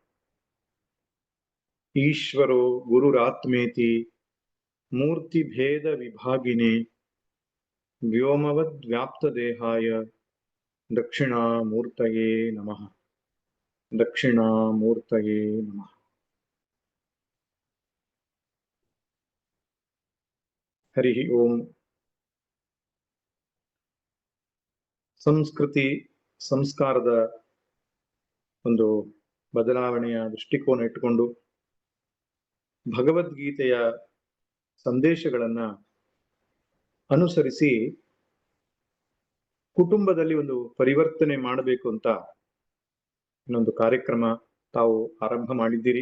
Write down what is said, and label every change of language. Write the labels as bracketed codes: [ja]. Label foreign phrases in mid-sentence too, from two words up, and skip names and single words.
[sa] ईश्वरो गुरुरात्मेति मूर्तिभेदविभागिने व्योमवद्व्याप्तदेहाय दक्षिणामूर्तये नमः। दक्षिणामूर्तये नमः। हरि ओम। [kn] ಸಂಸ್ಕೃತಿ ಸಂಸ್ಕಾರದ ಒಂದು ಬದಲಾವಣೆಯ ದೃಷ್ಟಿಕೋನ ಇಟ್ಟುಕೊಂಡು ಭಗವದ್ಗೀತೆಯ ಸಂದೇಶಗಳನ್ನ ಅನುಸರಿಸಿ ಕುಟುಂಬದಲ್ಲಿ ಒಂದು ಪರಿವರ್ತನೆ ಮಾಡಬೇಕು ಅಂತ ಇನ್ನೊಂದು ಕಾರ್ಯಕ್ರಮ ತಾವು ಆರಂಭ ಮಾಡಿದ್ದೀರಿ.